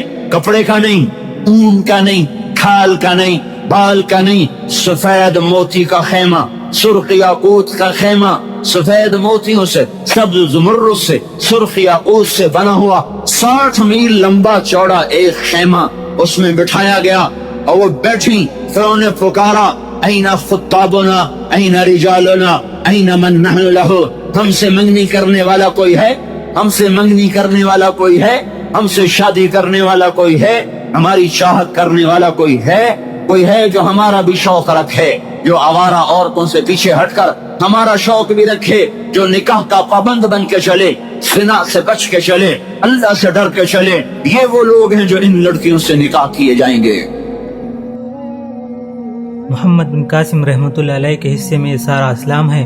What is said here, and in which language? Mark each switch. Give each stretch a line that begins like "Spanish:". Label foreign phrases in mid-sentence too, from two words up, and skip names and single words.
Urdu: کپڑے کا نہیں، اون کا نہیں، کھال کا نہیں، بال کا نہیں، سفید موتی کا خیمہ، سرخ یاقوت کا خیمہ، سفید موتیوں سے، سبز زمرد سے، سرخ یاقوت سے بنا ہوا 60 میل لمبا چوڑا ایک خیمہ اس میں بٹھایا گیا. اور وہ بیٹھی، پھر انہیں پکارا
Arabic: این خطابنا این رجالنا این من نحن لہو.
Urdu: ہم سے منگنی کرنے والا کوئی ہے؟ ہم سے منگنی کرنے والا کوئی ہے؟ ہم سے شادی کرنے والا کوئی ہے؟ ہماری چاہت کرنے والا کوئی ہے جو ہمارا بھی شوق رکھے، جو آوارہ عورتوں سے پیچھے ہٹ کر ہمارا شوق بھی رکھے، جو نکاح کا پابند بن کے چلے، زنا سے بچ کے چلے، اللہ سے ڈر کے چلے، یہ وہ لوگ ہیں جو ان لڑکیوں سے نکاح کیے جائیں گے. محمد بن قاسم رحمۃ اللہ علیہ کے حصے میں یہ سارا اسلام ہے.